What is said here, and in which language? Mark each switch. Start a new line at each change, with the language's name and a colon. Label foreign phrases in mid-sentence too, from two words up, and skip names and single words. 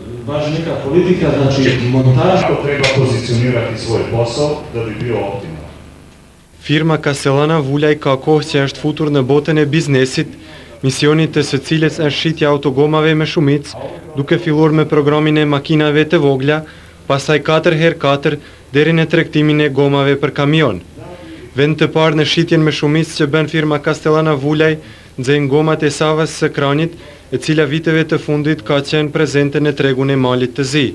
Croatian: Važi neka politika, znači montaž. Kako treba pozicionirati svoj posao da bi bio optimalan.
Albanian: Firma Castellana Vulaj ka kohë që është futur në botën e biznesit, misionit të së cilës është shitja autogomave me shumicë, duke filluar me programin e makinave të vogla, pastaj 4x4 deri në tregtimin e gomave për kamion. Vend të parë në shitjen me shumicë që bën firma Castellana Vulaj nxejnë gomat e Savas së Kranjit, e cila viteve të fundit ka qenë prezente në tregun e Malit të Zi.